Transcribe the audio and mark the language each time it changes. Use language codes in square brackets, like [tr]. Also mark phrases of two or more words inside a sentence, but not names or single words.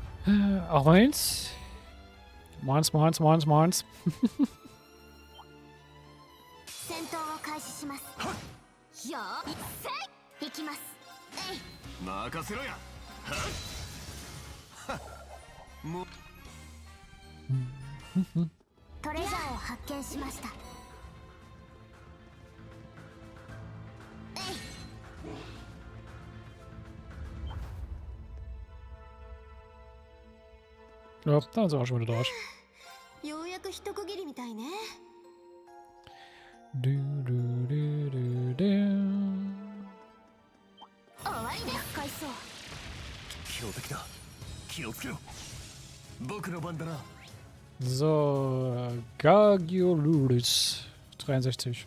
[de] Auch meins. Meins. [ja] 戦闘を開始します。よーい、せい、行きます。えい。任せろや。もうトレジャーを発見しました。えい。 [de] Ja, dann sind wir schon wieder durch. [ja] ようやく一区切りみたいね。終わりです。回想。強敵だ。気をつけろ。僕の番だな。 [de] So, Gargiolulis 63.